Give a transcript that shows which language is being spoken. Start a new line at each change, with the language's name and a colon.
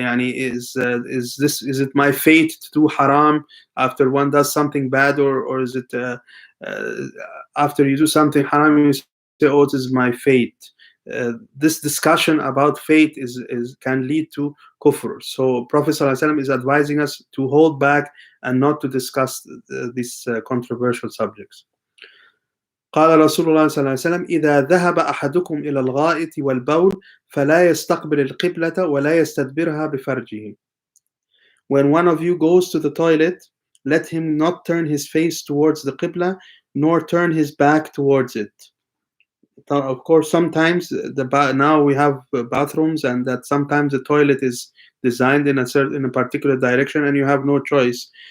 English: Is it my fate to do haram after one does something bad, or is it uh, after you do something haram you say, oh, it is my fate? This discussion about fate can lead to kufr. So Prophet ﷺ is advising us to hold back and not to discuss these controversial subjects.
Arabic: قال رسول الله صلى الله عليه وسلم إذا ذهب أحدكم إلى الغائط والبول فلا يستقبل القبلة ولا يستدبرها بفرجه.
English: When one of you goes to the toilet, let him not turn his face towards the qibla nor turn his back towards it. Of course, sometimes now we have bathrooms, and that sometimes the toilet is designed in a particular direction, and you have no choice.